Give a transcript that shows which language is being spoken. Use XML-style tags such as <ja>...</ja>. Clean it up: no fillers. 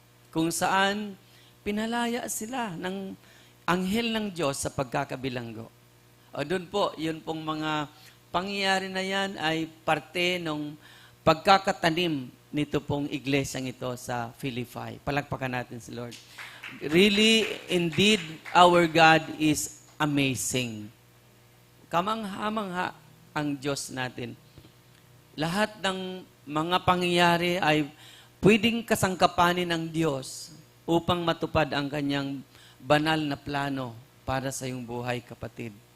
<tl>Kung saan pinalaya sila ng anghel ng Diyos sa pagkakabilanggo. O doon po, yun pong mga pangyayari na yan ay parte ng pagkakatanim nito pong iglesyang ito sa Philippi. Palakpakan natin si Lord.</tl> <en>Really, indeed, our God is amazing.</en> <tl>Kamangha-mangha ang Diyos natin. Lahat ng mga pangyayari ay pwedeng kasangkapanin ng Diyos upang matupad ang kanyang banal na plano para sa iyong buhay, kapatid.</tl>